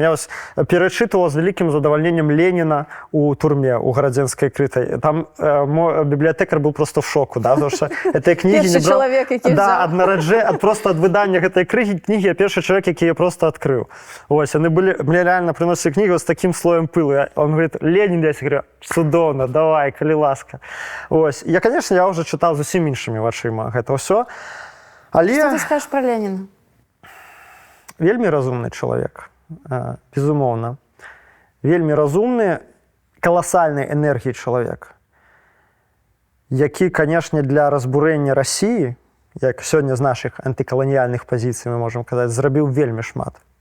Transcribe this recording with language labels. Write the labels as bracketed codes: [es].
[be] Я вось перачытываў з вялікім задавальненнем Леніна у турме, у Гарадзенскай крытай. [ru] Там мой бібліятэкар был просто в шоку, да, потому что этой книги [be] першы чалавек, які да, просто ад выдання гэтай кнігі я першы чалавек, які я просто адкрыў. [ru] Вось, яны былі, мне реально приносили книгу с таким слоем пылу. Он говорит, Ленин, я говорю, [be] цудоўна, давай, калі ласка. [ru] Вось. Я, конечно, я уже [be] чытаў зусім іншымі вачыма гэта ўсё. Але... Што ты скажаш пра Леніна? Вельмі разумны чалавек, безумоўна. Вельмі разумны, каласальнай энергіі чалавек, які, канешне, для разбурэння Расіі, як сёння з нашых антыкаланіяльных пазіцый мы можам казаць, зрабіў вельмі шмат.